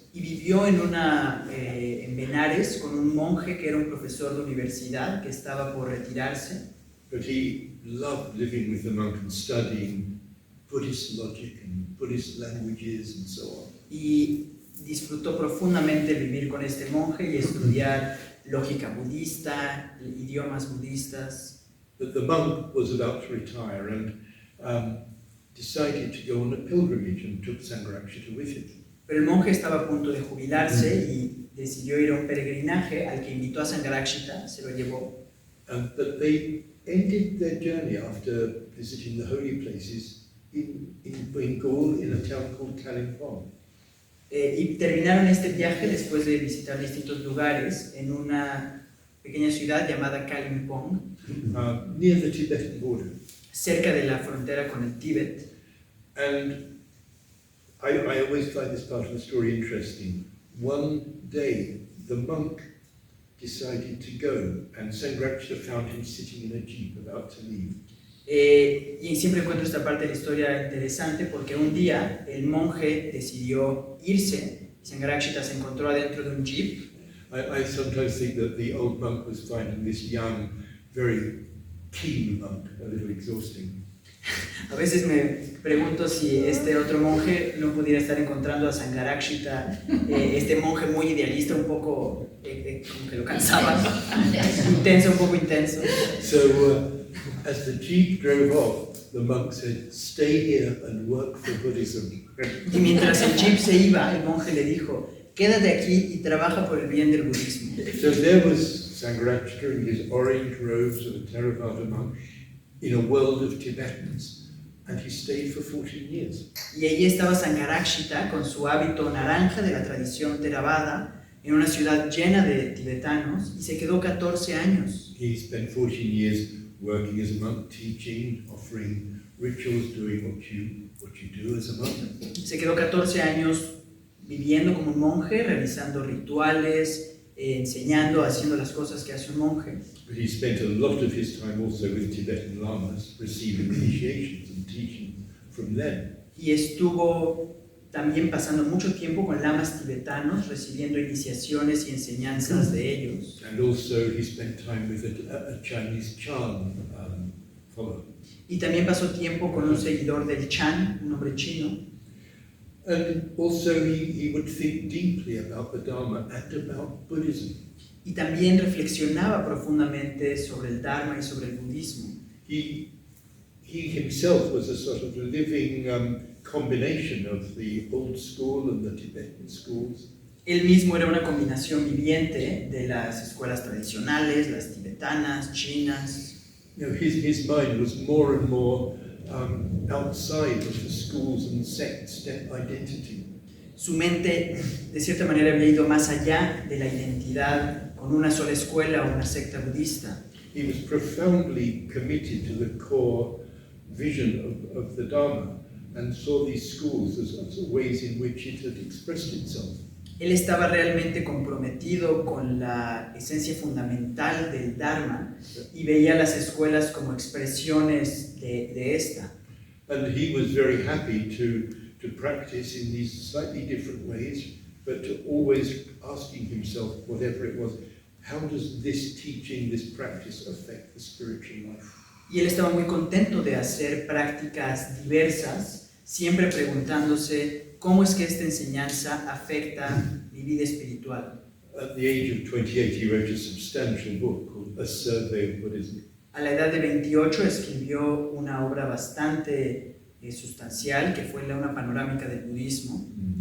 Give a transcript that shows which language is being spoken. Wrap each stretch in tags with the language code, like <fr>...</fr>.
<es>Y vivió en Benares con un monje que era un profesor de universidad que estaba por retirarse.</es> <en>But he loved living with the monk and studying Buddhist logic and Buddhist languages and so on.</en> <es>Y disfrutó profundamente vivir con este monje y estudiar lógica budista, idiomas budistas.</es> <en>But the monk was about to retire and decided to go on a pilgrimage and took Sangharakshita with him.</en> <es>Pero el monje estaba a punto de jubilarse y decidió ir a un peregrinaje al que invitó a Sangharakshita, se lo llevó.</es> <en>But they ended their journey after visiting the holy places in Bengal, in a town called Kalimpong.</en> <es>Y terminaron este viaje después de visitar distintos lugares en una pequeña ciudad llamada Kalimpong,</es> <en>near the Tibetan border.</en> <es>cerca de la frontera con el Tíbet.</es> <en>And I always find this part of the story interesting. One day, the monk decided to go, and Sangharakshita found him sitting in a jeep about to leave.</en> <es>Y siempre encuentro esta parte de la historia interesante porque un día el monje decidió irse y Sangharakshita se encontró adentro de un jeep.</es> <en>I sometimes think that the old monk was finding this young, very keen monk a little exhausting.</en> <es>A veces me pregunto si este otro monje no pudiera estar encontrando a Sangharakshita, este monje muy idealista, un poco como que lo cansaba, intenso, un poco intenso.</es> <en>So as the jeep drove off, the monk said, "Stay here and work for Buddhism."</en> <es>Y mientras el jeep se iba, el monje le dijo, quédate aquí y trabaja por el bien del budismo.</es> <en>So there was Sangharakshita in his orange robes of a Theravada monk in a world of Tibetans, and he stayed for 14 years.</en> <es>Y allí estaba Sangharakshita con su hábito naranja de la tradición Theravada en una ciudad llena de tibetanos y se quedó 14 años.</es> <en>He spent 14 years working as a monk, teaching, offering rituals, doing what you do as a monk.</en> <es>Se quedó 14 años viviendo como un monje, realizando rituales, enseñando, haciendo las cosas que hace un monje.</es> <en>But he spent a lot of his time also with Tibetan lamas, receiving initiations and teaching from them.</en> <es>Y estuvo también pasando mucho tiempo con lamas tibetanos, recibiendo iniciaciones y enseñanzas de ellos.</es> <en>And also he spent time with a Chinese Chan follower.</en> <es>Y también pasó tiempo con un seguidor del Chan, un hombre chino.</es> <en>And also he would think deeply about the Dharma and about Buddhism.</en> <es>Y también reflexionaba profundamente sobre el Dharma y sobre el budismo.</es> <en>He himself was a sort of living combination of the old school and the Tibetan schools.</en> <es>Él mismo era una combinación viviente de las escuelas tradicionales, las tibetanas, chinas.</es> <en>You know, his mind was more and more outside of the schools and sects' identity.</en> <es>Su mente, de cierta manera, había ido más allá de la identidad con una sola escuela o una secta budista.</es> <en>He was profoundly committed to the core vision of the Dharma and saw these schools as ways in which it had expressed itself.</en> <es>Él estaba realmente comprometido con la esencia fundamental del Dharma y veía las escuelas como expresiones de esta.</es> <en>And he was very happy to practice in these slightly different ways, but to always asking himself, whatever it was, how does this teaching, this practice affect the spiritual life?</en> <es>Y él estaba muy contento de hacer prácticas diversas, siempre preguntándose cómo es que esta enseñanza afecta mi vida espiritual.</es> <en>At the age of 28, he wrote a substantial book called A Survey of Buddhism.</en> <es>A la edad de 28 escribió una obra bastante sustancial que fue una panorámica del budismo.</es>